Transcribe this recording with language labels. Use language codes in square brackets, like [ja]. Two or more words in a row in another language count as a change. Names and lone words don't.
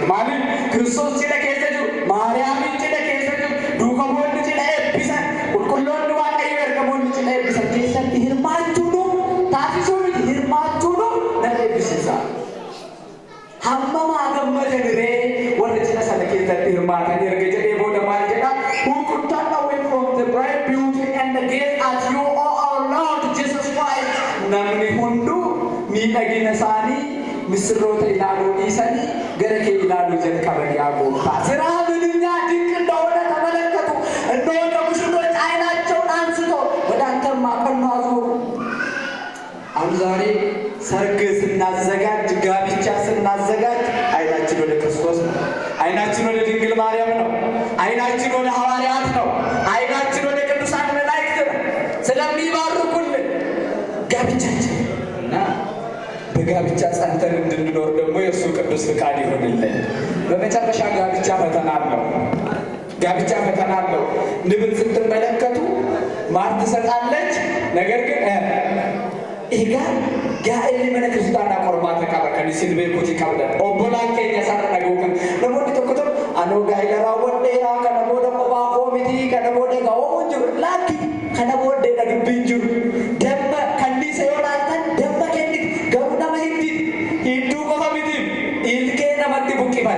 [om] Maaliif Kiristoos cidha keessa jiru, Maariyaamiin cidha keessa jiru, duukamoonni cidha eebbisan, qulqulloonni Waaqayyoo ergamoonni cidha eebbisan keessatti hirmaachuudhu taasisuu miti hirmaachuudhu na eebbisiisa. Hammamaa gammadaniree warra cidha sana keessatti hirmaatan erga jedhee booda maal jedha? [en] Who could turn away from the bright beauty and the gaze at you, O our Lord Jesus Christ? [om] Namni hunduu miidhagina isaanii misirroota ilaaluu dhiisanii gara kee ilaaluu jalqaban yaa Gooftaa. [am] Siraa ምንኛ ድንቅ እንደሆነ ተመለከቱ። እንደሆነ ሙሽሮች ዓይናቸውን አንስተው ወደ አንተ ማቀኑ አዞሩ። አሁን ዛሬ ሰርግ ስናዘጋጅ ጋብቻ ስናዘጋጅ ዓይናችን ወደ ክርስቶስ ነው። ዓይናችን ወደ ድንግል ማርያም ነው። ዓይናችን ወደ ሐዋርያት ነው። ዓይናችን ወደ ቅዱሳን መላእክት ነው። ስለሚባርኩልን ጋብቻችን እና በጋብቻ ጸንተን እንድንኖር ደግሞ የእሱ ቅዱስ ፍቃድ ይሆንልን። በመጨረሻ ጋብቻ ፈተና አለው። ጋብቻ ፈተና አለው። ንብን ስትመለከቱ ማር ትሰጣለች። ነገር ግን [om] Egaa gaa'elli mana kiristaanaa qormaata qaba kan isin beekuuti qabda. Obbolaan keenya sana dhaguukan namoonni tokko anoo gaa'ela raawwadheeraa kana booda qophaa koo miti kana booda ga'oomu jiru laakki kana booddeedha dubbiin jiru. Damma kanniisa yoo laaltan damma kenniti garuu nama hidduu qofa miti ilkee namatti buqqifan.